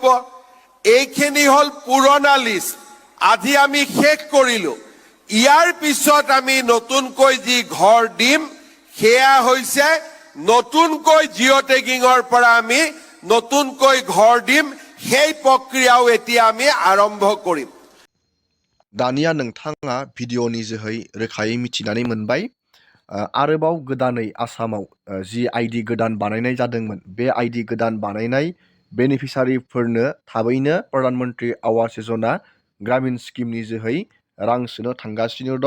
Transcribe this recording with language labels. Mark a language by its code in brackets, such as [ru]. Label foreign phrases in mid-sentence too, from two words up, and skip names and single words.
[as] এইখিনি হ'ল পুৰণা লিষ্ট, আজি আমি শেষ কৰিলোঁ। ইয়াৰ পিছত আমি নতুনকৈ যি ঘৰ দিম সেয়া হৈছে নতুনকৈ জিঅ' টেগিঙৰ পৰা আমি নতুনকৈ ঘৰ দিম। সেই প্ৰক্ৰিয়াও এতিয়া আমি আৰম্ভ কৰিম। [brx] दानिया नोंथाङा भिडिअनि जोहै रोखायै मिथिनानै मोनबाय। आरोबाव गोदानै आसामाव जि आइडि गोदान बानायनाय जादोंमोन, बे आइडि गोदान बानायनाय बेनिफिसारिफोरनो थाबैनो प्रधानमन्त्री आवास योजना ग्रामीण स्किमनि जोहै रां सोनो थांगासिनो दं।